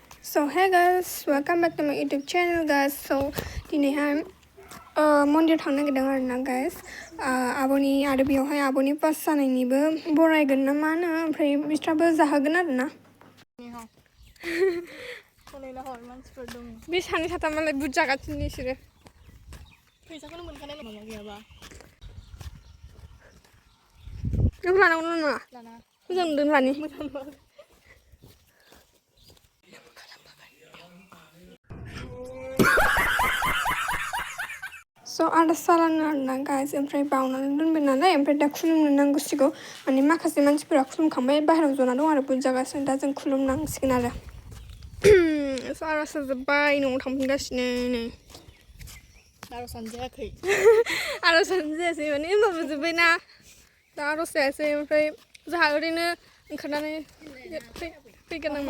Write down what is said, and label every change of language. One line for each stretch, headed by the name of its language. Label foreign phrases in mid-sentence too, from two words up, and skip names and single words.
English: So hey guys, welcome back to my YouTube channel guys. So dinaiहाय
Bodo: mondir थांनो नागिरदों आरोना guys. आब'नि आरो बेयावहाय आब'नि पास जानायनिबो बरायगोन ना मानो ओमफ्राय बिस्राबो जाहोगोन आरोना. बे सानै साथामालाय बुट जागासिनो बिसोरो. फैसाखौनो मोनखानाय माबा गैयाबा. नों लानांगौ नामा? लाना. मोजां नुदों लानि. So ada salahnya आरोना guys ओमफ्राय बावनानै दोनबाय नालाय ओमफ्राय दा खुलुमनो नांगौसिगौ माने माखासे मानसिफोरा खुलुमखांबाय बाहेरायाव जना दं आरो बुट जागासिनो दा जों खुलुमनांसिगोन आरो. So आर'जआ जोब्बाय न'आव थांफिनगासिनो नै. आर'जआनो जायाखै. आर'जआनो जायासै माने होमबाबो जोब्बायना दा आर'ज जायासै ओमफ्राय जोंहा ओरैनो ओंखारनानै फैगोनांबाय.